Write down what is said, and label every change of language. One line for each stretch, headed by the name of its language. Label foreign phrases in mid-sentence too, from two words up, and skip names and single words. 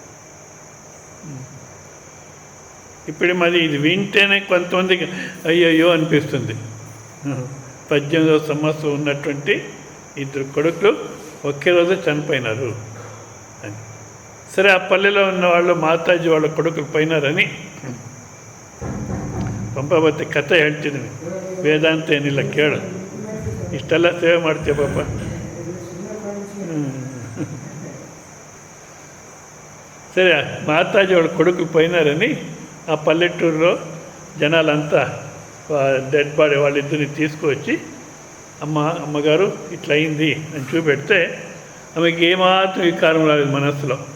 Telugu: ఇప్పుడు మరి ఇది వింటేనే కొంతమందికి అయ్యయ్యో అనిపిస్తుంది. 18వ సంవత్సరం ఉన్నటువంటి 2 కొడుకులు ఒకే రోజు చనిపోయినారు అని. సరే, ఆ పల్లెలో ఉన్న వాళ్ళు మాతాజీ వాళ్ళ కొడుకులు పోయినారని
Kannada: ಪಂಪಾವತಿ ಕಥೆ ಹೇಳ್ತಿದ್ದೀನಿ. ವೇದಾಂತ ಏನಿಲ್ಲ, ಕೇಳು. ಇಷ್ಟೆಲ್ಲ ಸೇವೆ ಮಾಡ್ತೀಯ ಪಾಪ.
Telugu: సరే, మాతాజీ వాళ్ళ కొడుకులు పోయినారని ఆ పల్లెటూరులో జనాలంతా
English: dead body
Telugu: వాళ్ళిద్దరిని తీసుకువచ్చి అమ్మగారు ఇట్లా అయింది అని చూపెడితే ఆమెకి ఏమాత్రం వికారం రాలేదు మనస్సులో.